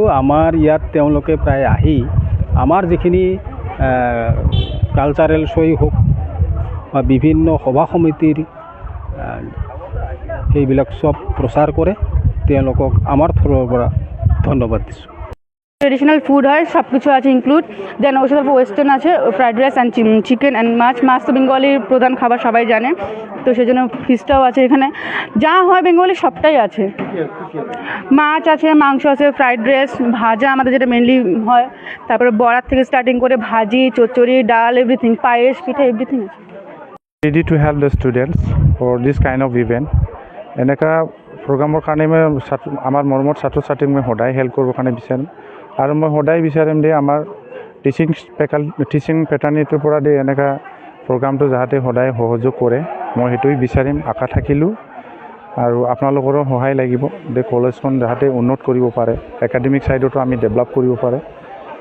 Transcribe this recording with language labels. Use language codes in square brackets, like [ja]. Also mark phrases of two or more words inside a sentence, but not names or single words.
[as] আমাৰ ইয়াত তেওঁলোকে প্ৰায় আহি আমাৰ যিখিনি [en] cultural show [as] হওক বা বিভিন্ন সভা সমিতিৰ সেইবিলাক চব প্ৰচাৰ কৰে। তেওঁলোকক আমাৰ ফালৰ পৰা ধন্যবাদ দিছোঁ। [en] traditional food [bn] হয়, সব কিছু আছে ইনক্লুড। [en] then or [bn] সাথে ওয়েস্টার্ন আছে, [en] fried rice and chicken and [bn] মাছ। মাছ তো বেঙ্গলির প্রধান খাবার, সবাই জানে। তো সেই জন্য ফিশটাও আছে এখানে। যা হয় বেঙ্গলি সবটাই আছে। মাছ আছে, মাংস আছে, [en] fried rice, [bn] ভাজা আমাদের যেটা মেনলি হয়। তারপরে বড়ার থেকে স্টার্টিং করে ভাজি, চচ্চড়ি, ডাল, এভরিথিং, পায়েস, পিঠা, এভরিথিং আছে। [en] Ready to help the students for this kind of event. [as] এনেকা প্ৰগ্ৰামৰ কাৰণে মই আমাৰ মৰমৰ ছাত্ৰ ছাত্ৰীক মই সদায় হেল্প কৰিবৰ কাৰণে বিচাৰিম আৰু মই সদায় বিচাৰিম যে আমাৰ টিচিং পেটাৰ্নিটোৰ পৰা দে এনেকা প্ৰগ্ৰামটো যাতে সদায় সহযোগ কৰে। মই সেইটোৱে বিচাৰিম, আশা থাকিলোঁ। আৰু আপোনালোকৰো সহায় লাগিব যে কলেজখন যাতে উন্নত কৰিব পাৰে, [en] academic side [as] আমি ডেভেলপ কৰিব পাৰে।